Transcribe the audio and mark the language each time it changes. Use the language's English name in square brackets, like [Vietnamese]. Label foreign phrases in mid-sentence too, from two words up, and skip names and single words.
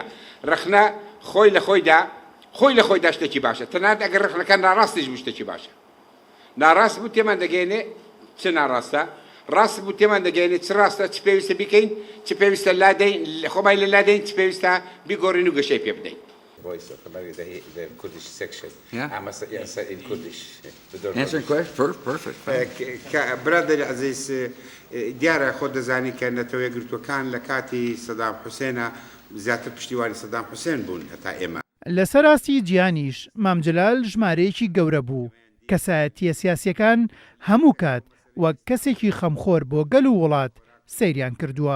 [Central Kurdish] ڕەخنە خۆی لە خۆیدا شتێکی باشە، تەنانەت ئەگەر ڕەخنەکە ناڕاستیش بوو شتێکی باشە. ناڕاست بوو تێمان دەگەێنێ چ ناڕاستە، ڕاست بوو تێمان دەگەێنێت چ ڕاستە، چ پێویستە بیکەین، چ پێویستە لادەین، خۆمای لە لادەین، چ پێویستە بیگۆڕین و گەشەی پێ بدەین. [English] Voice of the Kurdish section. Yeah. I'm yes, in Kurdish. Answering question? Perfect. [Central Kurdish] برادر عزیز دیارە خۆ دەزانی کە نەتەوەی گرتوەکان لە کاتی سەدام حوسێنە زیاتر پشتیوانی سەدام حوسێن بوون هەتا ئێمە. لەسەر ئاستی جیهانیش مامجلال ژمارەیەکی گەورە بوو. کەسایەتیە سیاسیەکان هەموو کات وەک کەسێکی خەمخۆر بۆ گەل و وڵات سەیریان کردووە.